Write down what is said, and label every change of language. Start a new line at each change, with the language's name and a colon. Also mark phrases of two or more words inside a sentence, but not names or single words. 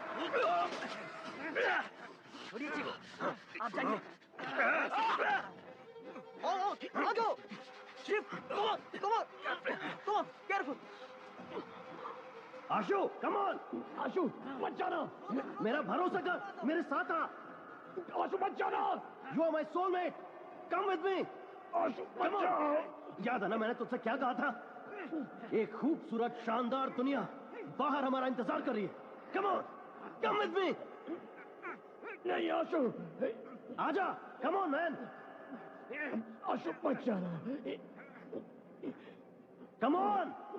Hindi: छोड़िए जी को, आप जाइए। आ जाओ, शिव,
English: come on, come on, come on, careful. आशु, come on,
Hindi: आशु, मत जाना। मेरा भरोसा कर, मेरे साथ आ। आशु मत जाना।
English: You are my soulmate. Come with me.
Hindi: आशु मत जाओ। याद है ना मैंने तुझसे क्या कहा था? एक खूबसूरत शानदार दुनिया बाहर हमारा इंतजार कर रही है।
English: Come on, come with me.
Hindi: नहीं आशु, आजा।
English: Come on man.
Hindi: आशु मत जाना।
English: Come on.